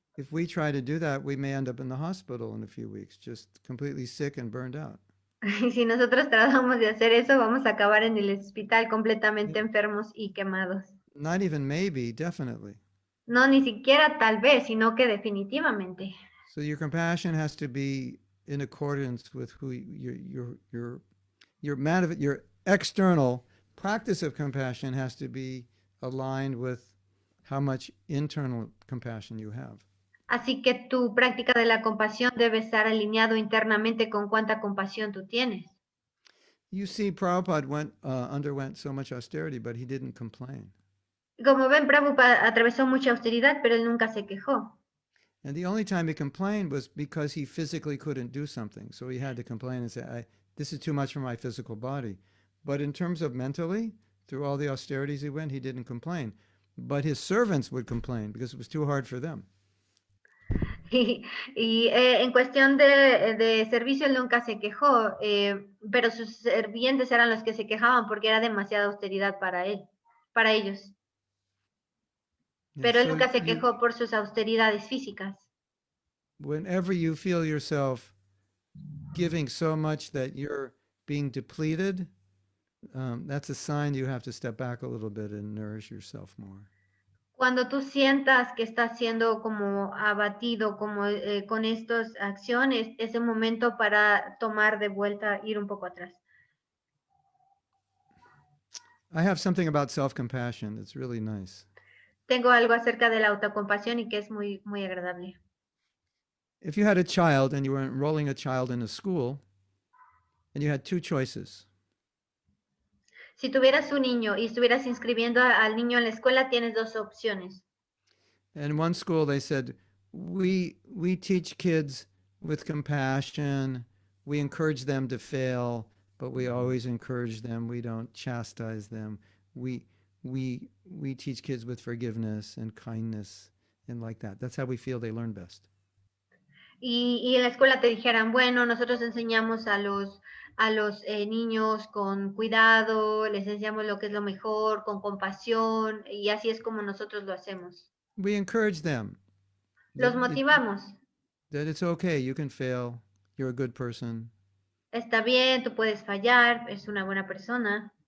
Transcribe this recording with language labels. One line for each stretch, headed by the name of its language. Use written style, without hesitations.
English: If we try to do that, we may end up in the hospital in a few weeks, just completely sick and burned out.
Spanish: Y si nosotros tratamos de hacer eso, vamos a acabar en el hospital completamente enfermos y quemados.
English: Not even maybe, definitely.
Spanish: No, ni siquiera tal vez, sino que definitivamente.
English: So your compassion has to be in accordance with who your external practice of compassion has to be aligned with how much internal compassion you have.
Spanish: Así que tu práctica de la compasión debe estar alineado internamente con cuánta compasión tú tienes.
English: You see, Prabhupada underwent so much austerity, but he didn't complain.
Spanish: Como ven, Prabhupada atravesó mucha austeridad, pero él nunca se quejó.
English: And the only time he complained was because he physically couldn't do something. So he had to complain and say, this is too much for my physical body. But in terms of mentally, through all the austerities he went, he didn't complain. But his servants would complain because it was too hard for them.
Spanish: En cuestión de servicio, él nunca se quejó, pero sus sirvientes eran los que se quejaban porque era demasiada austeridad para él, para ellos.
English: And
Spanish: Pero él
English: so
Spanish: nunca se quejó por sus austeridades físicas.
English: whenever you feel yourself giving so much that you're being depleted, that's a sign you have to step back a little bit and nourish yourself more.
Spanish: Cuando tú sientas que estás siendo como abatido como con estas acciones, es el momento para tomar de vuelta, ir un poco atrás.
English: I have something about self-compassion that's really nice.
Spanish: Tengo algo acerca de la autocompasión y que es muy, muy agradable.
English: If you had a child and you were enrolling a child in a school and you had two choices,
Spanish: Si tuvieras un niño y estuvieras inscribiendo al niño en la escuela, tienes dos opciones.
English: in one school they said, we teach kids with compassion, we encourage them to fail, but we always encourage them, we don't chastise them. We teach kids with forgiveness and kindness and like that. That's how we feel they learn best.
Spanish: Y en la escuela te dijeran, bueno, nosotros enseñamos a los niños con cuidado, les enseñamos lo que es lo mejor, con compasión, y así es como nosotros lo hacemos.
English: We encourage them
Spanish: Los motivamos.
English: that it's okay, you can fail, you're a good person,
Spanish: Está bien, tú puedes fallar, es una buena persona,